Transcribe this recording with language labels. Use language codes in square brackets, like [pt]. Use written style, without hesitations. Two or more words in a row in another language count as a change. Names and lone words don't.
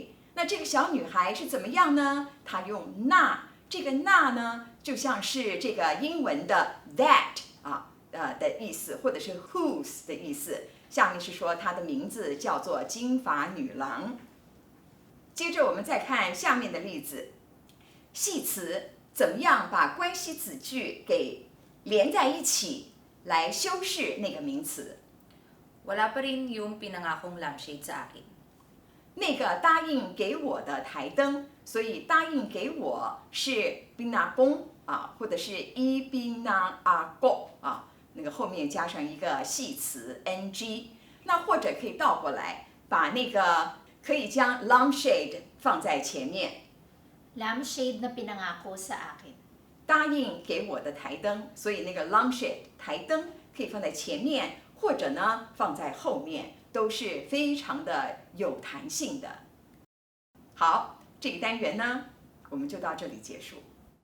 [zh] 那这个小女孩是怎么样呢？她用那，这个那呢，就像是这个英文的 that 的意思，或者是 whose 的意思。下面是说她的名字叫做金发女郎。接着我们再看下面的例子，系词怎么样把关系子句给连在一起，来修饰那个名词。 [tl] Wala pa rin yung pinangakong lampshade sa akin. [zh] 那个答应给我的台灯，所以答应给我是 pinakong 或者是 ipinangako 那个后面加上一个系词 ng。那或者可以倒过来，把那个可以将 lampshade 放在前面。 [tl] Lampshade na pinangako sa akin. [zh] 答应给我的台灯，所以那个 lampshade 台灯可以放在前面，或者呢放在后面，都是非常的有弹性的。好，这个单元呢，我们就到这里结束。